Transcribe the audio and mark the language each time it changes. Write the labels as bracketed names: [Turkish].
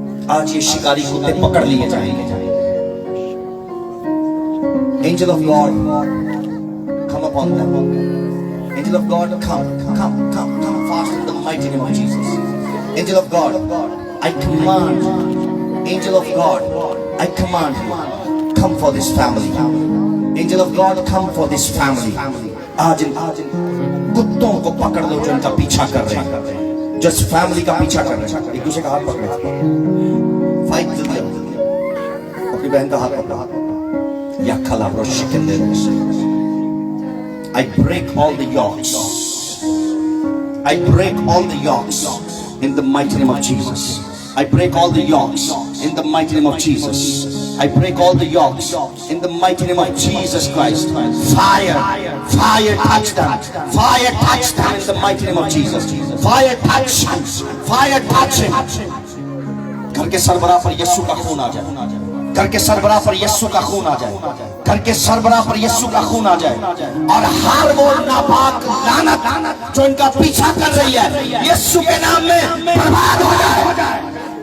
[Hindi] आज ये शिकारी कुत्ते पकड़ लिए जाएंगे। [English] Angel of God, come upon them. Angel of God, come fast in the mighty name of Jesus. Angel of God, I command. Angel of God, I command you, come for this family. Angel of God, come for this family. [Hindi] आज इन कुत्तों को पकड़ लो जो इनका पीछा कर रहे हैं, जो इस फैमिली का पीछा कर रहे हैं। एक दूसरे का हाथ पकड़े, फाइट जल्दी, अपनी बहन का हाथ पकड़ा, या खला रोशिकन दे। [English] I break all the yokes. I break all the yokes in the mighty name of Jesus. I break all the yokes in the mighty name of Jesus. I break all the yokes in the mighty name of Jesus Christ. Fire touch them. Fire touch them in the mighty name of Jesus. Fire touch him. Fire touch him. [Hindi] घर के सरबराह पर यीशु का खून आ जाए। घर के सरबराह पर यीशु का खून आ जाए। घर के सरबराह पर यीशु का खून आ जाए। और हर वो नापाक लानत जो इनका पीछा कर रही है, यीशु के नाम में बर्बाद हो जाए।